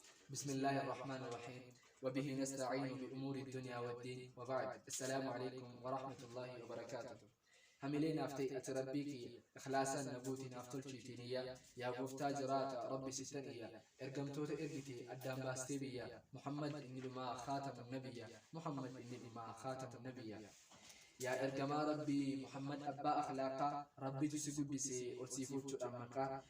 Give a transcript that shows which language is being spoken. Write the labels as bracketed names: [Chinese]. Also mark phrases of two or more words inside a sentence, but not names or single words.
[Arabic] بسم الله الرحمن الرحيم. وبه نستعين بأمور الدنيا والدين. وبعد. السلام عليكم ورحمة الله وبركاته. [Oromo] Hamilee naaf ta'e ati Rabbii kiyya, ikhlaasaan na guuti naaf tolchiitii niyya. Yaa Gooftaa jiraata, Rabbi sittan iyya. Ergamtoota ergite addaan baastee biyya. Muhammad inni dhumaa [Arabic] خاتم النبيا. [Oromo] Muhammad inni dhumaa [Arabic] خاتم النبيا. [Oromo] Yaa ergamaa Rabbii, Muhammad abbaa akhlaaqaa, Rabbitu si guddise, ol si fuuchuudhaan maqaa.